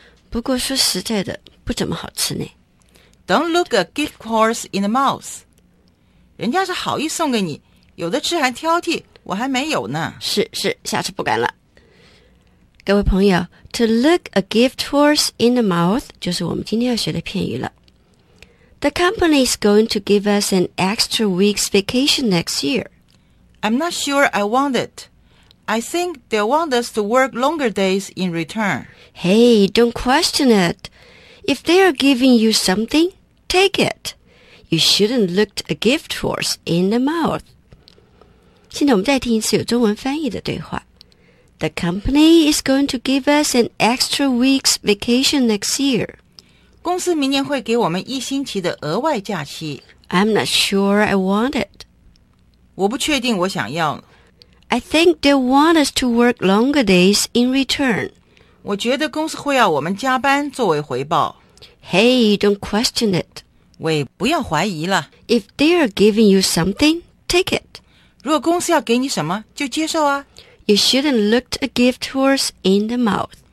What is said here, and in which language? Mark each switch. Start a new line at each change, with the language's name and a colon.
Chinese: 不过说实在的，不怎么好吃呢。
English: Don't look a gift horse in the mouth.
Chinese: 人家是好意送给你，有的吃还挑剔，我还没有呢。是是，下次不敢了。各位朋友 ，
English: to look a gift horse in the mouth
Chinese: 就是我们今天要学的片语了。
English: The company is going to give us an extra week's vacation next year. I'm not sure I want it. I think they'll want us to work longer days in return. Hey, don't question it. If they are giving you something, take it. You shouldn't look a gift horse in the mouth.
Chinese: 现在我们再听一次有中文翻译的对话。
English: The company is going to give us an extra week's vacation next year.
Chinese: 公司明年会给我们一星期的额外假期。
English: I'm not sure I want it.
Chinese: 我不确定我想要。
English: I think they want us to work longer days in return.
Chinese: 我觉得公司会要我们加班作为回报。
English: Hey, don't question it.
Chinese: 喂，不要怀疑了。
English: If they are giving you something, take it.
Chinese: 如果公司要给你什么，就接受啊。
English: You shouldn't look a gift horse in the mouth.